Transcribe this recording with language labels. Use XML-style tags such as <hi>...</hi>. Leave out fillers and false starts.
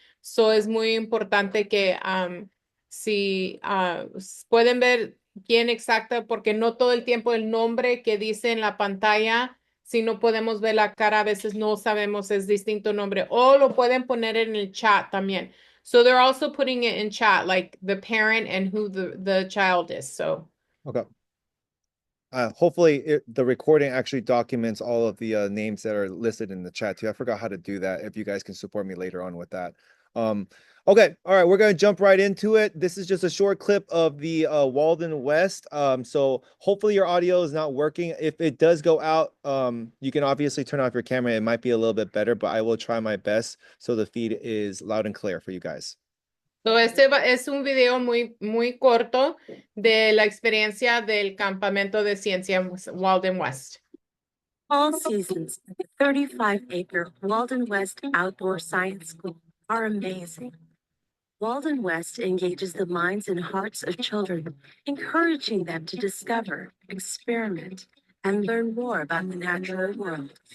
<es>So es muy importante que si pueden ver quién exacta, porque no todo el tiempo el nombre que dice en la pantalla si no podemos ver la cara, a veces no sabemos es distinto nombre. O lo pueden poner en el chat también.</es> <en>So they're also putting it in chat, like the parent and who the child is. So. Okay. Hopefully the recording actually documents all of the names that are listed in the chat too. I forgot how to do that. If you guys can support me later on with that. Um, okay, all right, we're gonna jump right into it. This is just a short clip of the Walden West. So hopefully your audio is not working. If it does go out, you can obviously turn off your camera. It might be a little bit better, but I will try my best so the feed is loud and clear for you guys.</en> <es>So es un video muy corto de la experiencia del campamento de ciencia Walden West.</es> <en>All seasons at the 35-acre Walden West Outdoor Science School are amazing. Walden West engages the minds and hearts of children, encouraging them to discover, experiment, and learn more about the natural world.</en>